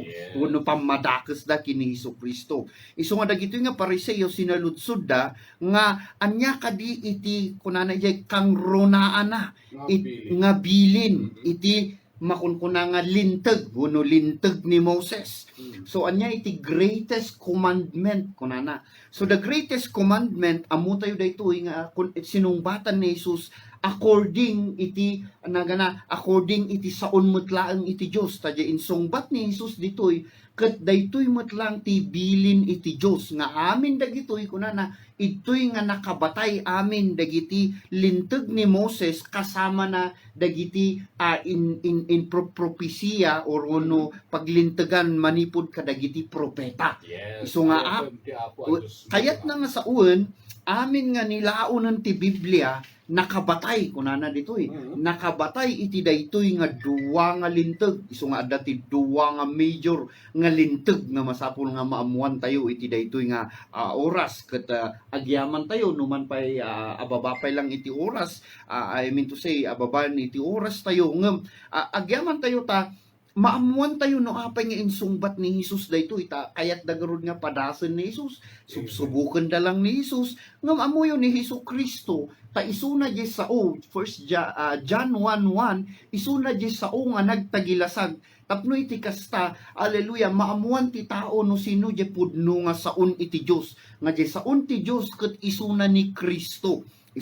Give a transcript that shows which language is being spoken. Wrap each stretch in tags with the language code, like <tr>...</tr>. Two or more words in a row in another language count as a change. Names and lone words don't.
<ilo>Uno pamadakes da kini Hesukristo. Isu nga dagitoy nga pariseo sinaludsod da nga anya kadi iti kunana jay kang runaan na nga bilin iti makunkuna nga linteg uno linteg ni Moses. So anya iti</ilo> <en>greatest commandment</en> <ilo>kunana. So</ilo> <en>the greatest commandment</en> <ilo>amo tayo daytoy nga sinungbatan ni Jesus according iti according iti saon metlaeng iti Dios. Tadya insungbat ni Jesus ditoy ket daytoy metlang ti bilin iti Dios nga amin dagitoy kunana itoy nga nakabatay amin dagiti linteg ni Moses kasama na dagiti in propesya or ono paglintegan manipod kadagiti propeta. Isu nga kayat na nga sa uwan amin nga nilaonan ti Biblia nakabatay kunana ditoy nakabatay iti daytoy nga duwa nga linteg. Isu nga adda ti duwa nga major nga linteg nga masapul nga maamuan tayo iti daytoy nga oras ket agyaman tayo numan pay ababapay lang iti oras.</ilo> <en>I mean to say</en> <ilo>ababan iti oras tayo ngem agyaman tayo ta maamuan tayo no apay nga insungbat ni Jesus daytoy ta kayat dagarod nga padasen ni Jesus subsubuken da lang ni Jesus ngem amuyo ni Hesukristo ta isuna di sao John 1:1 isuna di sao nga nagtagilasag tapno iti kasta haleluya maamuan ti tao no sino di pudno nga saon iti Dios nga di saon ti Dios ket isuna ni Kristo.</ilo>